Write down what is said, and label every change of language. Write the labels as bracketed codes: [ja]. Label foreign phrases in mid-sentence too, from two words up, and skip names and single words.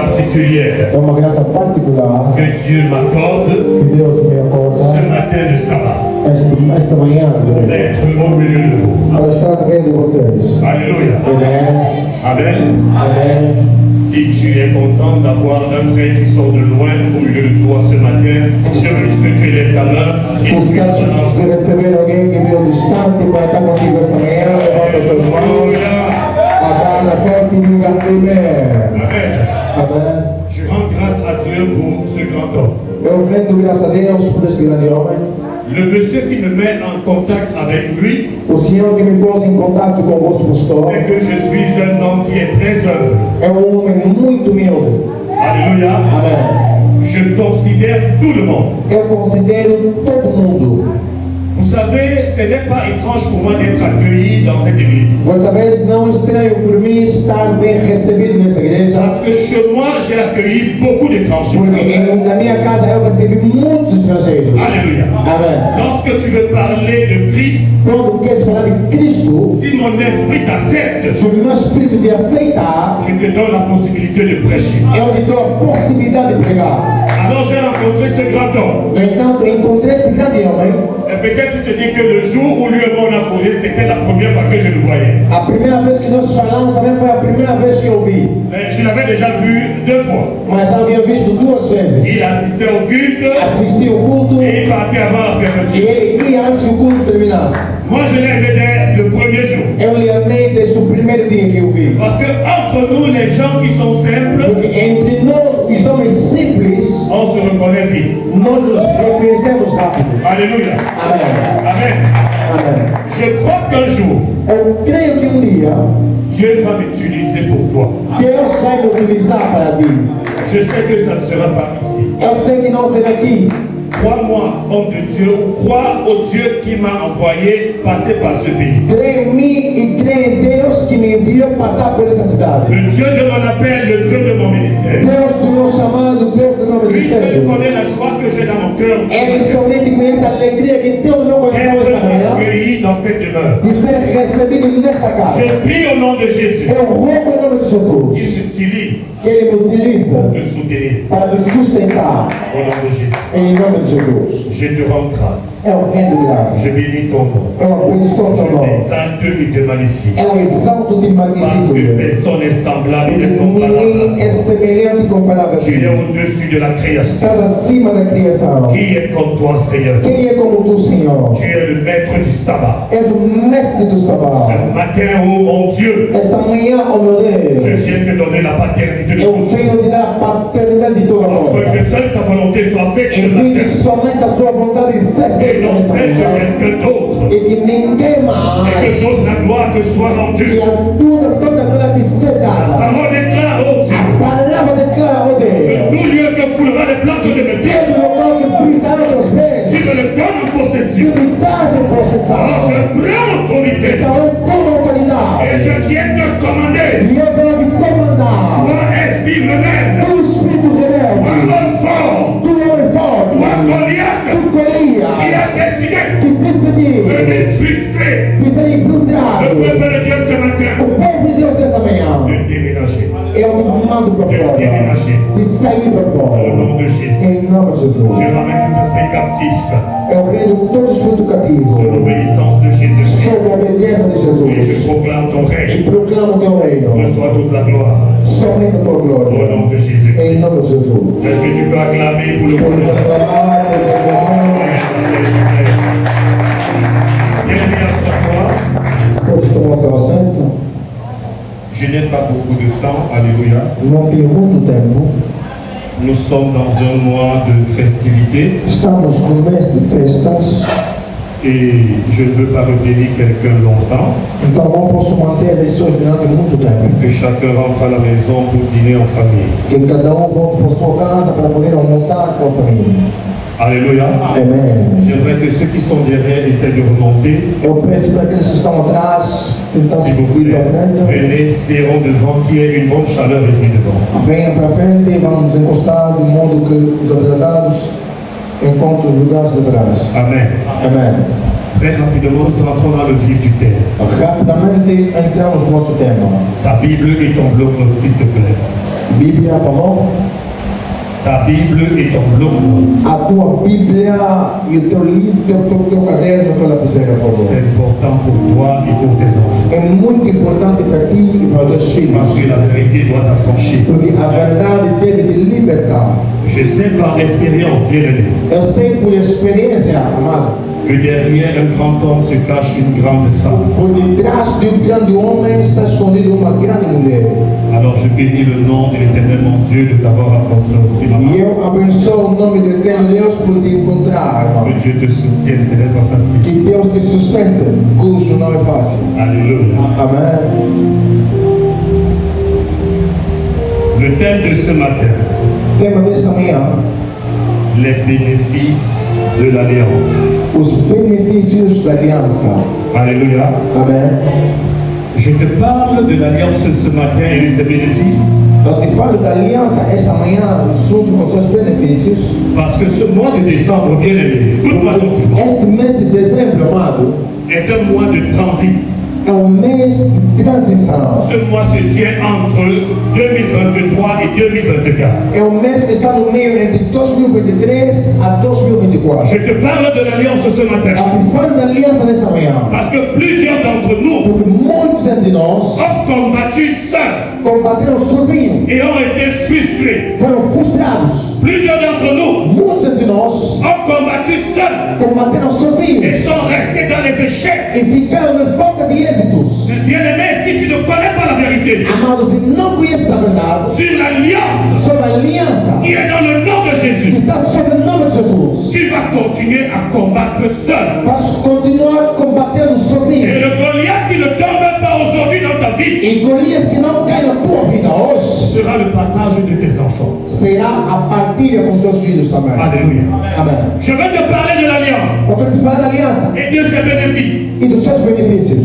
[fr] particulière [pt] É uma graça particular [fr] que Dieu m'accorde [pt] que Deus me acorda [fr] ce matin de sabbat [pt] esta manhã [fr] pour être au milieu de vous. [pt] para estar no meio de vocês. [fr] Alléluia. [pt] Amém. [fr] Amen. [pt] Amém. [fr] Si tu es content d'avoir un frère qui sort de loin au milieu de toi ce matin, je veux juste que tu élèves ta main et [pt] Se tu estás es de receber alguém que veio distante para estar contigo esta manhã, levanta as suas mãos, agarra forte e diga amém. [fr] Amen. [pt] Amém. [fr] Je rends grâce à Dieu pour ce grand homme. [pt] Eu rendo graças a Deus por este grande homem. [fr] Le monsieur qui me met en contact avec lui, [pt] O Senhor que me pôs em contato com o vosso pastor [fr] c'est que je suis un homme qui est très humble. [pt] é homem muito humilde. [fr] Alléluia. [pt] Amém. [fr] Je considère tout le monde. [pt] Eu considero todo mundo. [fr] Vous savez, ce n'est pas étrange pour moi d'être accueilli dans cette église. [pt] Você vez não estranho por mim estar bem recebido nessa igreja, [fr] Parce que chez moi, j'ai accueilli beaucoup d'étrangers. [pt] porque na minha casa eu recebi muitos estrangeiros. [fr] Alléluia. [pt] Amém. [fr] Lorsque tu veux parler de Christ, [pt] Quando queres falar de Cristo, [fr] si mon esprit t'accepte, [pt] se o meu espírito de aceitar, [fr] je te donne la possibilité de prêcher. [pt] eu lhe dou a possibilidade de pregar. [fr] Alors j'ai rencontré ce grand homme. [pt] No entanto, encontrei esse grande homem. [fr] Et peut-être tu te dis que le jour où lui et moi on a posé, c'était la première fois que je le voyais. [pt] A primeira vez que nós falamos também foi a primeira vez que eu vi. [fr] Mais je l'avais déjà vu 2 fois. [pt] Mas já havia visto duas vezes. [fr] Il assistait au culte [pt] Assisti o culto [fr] et il partait avant la [pt] e [fr] fermeture. [pt] ele ia antes que o culto terminasse. [fr] Moi je l'ai aimé dès le premier jour. [pt] Eu lhe amei desde o primeiro dia que eu vi. [fr] Parce que entre nous, les gens qui sont simples, [pt] Porque entre nós, os homens simples, [fr] on se reconnaît vite. [pt] nós nos reconhecemos rápido. [fr] Alléluia. [pt] Amém. [fr] Amen. [pt] Amém. [fr] Je crois qu'un jour, [pt] Eu creio que dia [fr] Dieu va m'utiliser pour toi. [pt] Deus vai me utilizar para ti. [fr] Je sais que ça ne sera pas ici. [pt] Eu sei que não será aqui. [fr] Crois-moi, homme de Dieu, ou crois au Dieu qui m'a envoyé passer par ce pays. [pt] Creio em mim e creio em Deus que me enviou passar por essa cidade. [fr] Le Dieu de mon appel, le Dieu de mon ministère. [pt] Deus do meu chamado, Deus do meu [fr] Lui seul [pt] ministério. [fr] connaît la joie que j'ai dans mon cœur. [pt] Ele somente conhece a alegria que tem no meu coração esta [fr] Être [pt] manhã [fr] accueilli dans cette demeure. [pt] de ser recebido nessa casa. [fr] Je prie au nom de Jésus. [pt] Eu rogo em nome de Jesus [fr] Il m'utilise [pt] que Ele me utilize [fr] pour te soutenir. [pt] para me sustentar [fr] Au nom de Jésus. [pt] em nome de Jesus. [fr] Je te rends grâce. [pt] Eu rendo graça. [fr] Je bénis ton nom. [pt] Eu abençoo [fr] Je [pt] teu nome. [fr] t'exalte et te magnifie. [pt] Eu exalto de [fr] Parce que [pt] magnifico. [fr] personne n'est semblable [pt] Porque [fr] et [pt] ninguém [fr] comparable. [pt] é semelhante com palavras. [fr] Tu es au-dessus de la création. [pt] Estás acima da criação. [fr] Qui est comme toi, Seigneur? [pt] Quem é como tu, Senhor? [fr] Tu es le maître du sabbat. [pt] És o mestre do [fr] Ce [pt] sabá. [fr] matin, oh mon Dieu, [pt] Essa manhã, ó meu [fr] je [pt] Deus, [fr] viens te donner la paternité de [pt] eu [fr] ton Dieu. [pt] venho te dar a paternidade de tua [fr] Afin [pt] boca. [fr] que seule ta volonté soit faite ce [pt] Envie [fr] matin. [pt] somente a sua vontade de ser [fr] Et [pt] feita [fr] non [pt] nessa [fr] celle de [pt] manhã. [fr] quelqu'un d'autre. [pt] E que ninguém [fr] Et [pt] mais, [fr] que toute la gloire te soit [pt] que [fr] rendue. [pt] a toda glória te ser [fr] La [pt] dada. [fr] parole déclare, oh Dieu, [pt] A palavra declara, ó [fr] que [pt] Deus, [fr] tout lieu que foulera les plantes de mes pieds, [pt] todo local que pisar os teus [fr] tu [pt] pés, [fr] me le donnes en [pt] tu [fr] possession. [pt] me dás em [fr] Alors [pt] possessão. [fr] je prends l'autorité [pt] Então eu tomo autoridade. [fr] et je viens te commander. [pt] E eu venho te comandar. [fr] Toi, esprit rebelle, [pt] Tu espírito [fr] toi, [pt] rebelde, [fr] homme fort, [pt] tu homem forte, [fr] toi, Goliath, [pt] tu [fr] qui a [pt] Golias, [fr] décidé [pt] que decidiu [fr] de me frustrer [pt] de ser [fr] le [pt] infiltrado. [fr] peuple de Dieu ce matin, [pt] O povo de Deus nessa manhã, [fr] de déménager. [pt] eu te mando para fora, de sair para [fr] Au [pt] fora. [fr] nom de Jésus, [pt] Em nome de [fr] je [pt] Jesus. [fr] ramène tout esprit captif [pt] Eu rendo todo espírito [fr] de [pt] cativo [fr] l'obéissance de Jésus-Christ. [pt] sob a obediência de [fr] Et je [pt] Jesus. [fr] proclame ton [pt] E [fr] règne. [pt] proclamo teu reino. [fr] Reçois toute la gloire. [pt] Somente a tua [fr] Au [pt] glória. [fr] nom de Jésus. [pt] Em nome de Jesus. [fr] Est-ce que tu peux acclamer pour le [pt] Vamos [fr] prophète? [pt] aclamar, vamos aclamar. [fr] Bienvenue à ce toi. [pt] Todos tomam seu assento. [fr] Je n'ai pas beaucoup de temps. Alléluia. [pt] Não tenho muito tempo. [fr] Nous sommes dans un mois de festivités [pt] Estamos no mês de festas, [fr] et je ne veux pas retenir quelqu'un longtemps. [pt] então não posso manter as pessoas durante muito tempo. [fr] Que chacun rentre à la maison pour dîner en famille. [pt] Que cada volte para sua casa para poder almoçar com a família. [fr] Alléluia. [pt] Amém. [fr] J'aimerais que ceux qui sont derrière essaient de remonter. [pt] Eu peço para aqueles que estão atrás, tentar [fr] S'il vous [pt] subir [fr] plaît, [pt] para frente. [fr] venez, serrons devant, qu'il y ait une bonne chaleur ici devant. [pt] Venham para frente e vamos encostar de modo que os atrasados encontrem os lugares de trás. [fr] Amen. [pt] Amém. [fr] Très rapidement, nous rentrons dans le vif du thème. [pt] Rapidamente entramos no nosso tema. [fr] Ta Bible et ton bloc-notes, s'il te plaît. Biblia pamo. Ta Bible est ton bloc. [pt] A tua Biblia e o teu livro, o teu caderno, a tua lapiseira, por favor. [fr] C'est important pour toi et pour tes enfants. [pt] É muito importante para ti e para os teus [fr] Parce [pt] filhos. [fr] que la vérité doit t'affranchir. [pt] Porque a verdade deve te libertar. [fr] Je sais par expérience, bien-aimé, [pt] Eu sei por experiência, amado, [fr] que derrière un grand homme se cache une grande femme. [pt] por detrás de grande homem está escondido uma grande mulher. [fr] Alors je bénis le nom de l'Éternel mon Dieu de t'avoir rencontré aussi, [pt] E [fr] maman. [pt] eu abençoo o nome do Eterno Deus por te encontrar, irmão. [fr] Que Dieu te soutienne, ce n'est pas facile. [pt] Que Deus te sustente, cujo não é fácil. [fr] Alléluia. [pt] Amém. [fr] Le thème de ce matin, [pt] Tema desta manhã, [fr] les bénéfices de l'alliance. [pt] os benefícios da aliança. [fr] Alléluia. [pt] Amém. [fr] Je te parle de l'alliance ce matin et de ses bénéfices [pt] Eu te falo da aliança esta manhã junto com seus benefícios. [fr] parce que ce mois de décembre, bien aimé, écoute-moi attentivement, [pt] Este mês de dezembro, amado, [fr] est un mois de transit. [pt] é um mês de transição. [fr] Ce mois se tient entre 2023 et 2024. [pt] É um mês que está no meio entre 2023 a 2024. [fr] Je te parle de l'alliance ce matin [pt] Eu te falo da aliança nesta manhã. [fr] parce que plusieurs d'entre nous [pt] Porque muitos entre nós [fr] ont combattu seuls [pt] combateram sozinhos, [fr] et ont été frustrés. [pt] foram frustrados. [fr] Plusieurs d'entre nous [pt] Muitos entre nós [fr] ont combattu seuls [pt] combateram [fr] et [pt] sozinhos [fr] sont restés dans les échecs. [pt] e ficaram em falta de êxitos. [fr] Bien-aimé, si tu ne connais pas la vérité [pt] Amados, se não conheces a verdade [fr] sur l'alliance [pt] sobre a aliança [fr] qui est dans le nom de [pt] que [fr] Jésus, [pt] está sobre o nome de Jesus, [fr] tu vas continuer à combattre seul. [pt] vas continuar combatendo [fr] Et [pt] sozinho. [fr] le Goliath qui ne tombe pas aujourd'hui dans ta vie [pt] E Golias que não cai na tua vida hoje [fr] sera le partage de tes enfants. [pt] será a partilha com os teus filhos também. [fr] Alléluia. [pt] Amém. [fr] Je veux te parler de l'alliance [pt] Eu quero te falar da aliança [fr] et de ses bénéfices. [pt] e dos seus benefícios.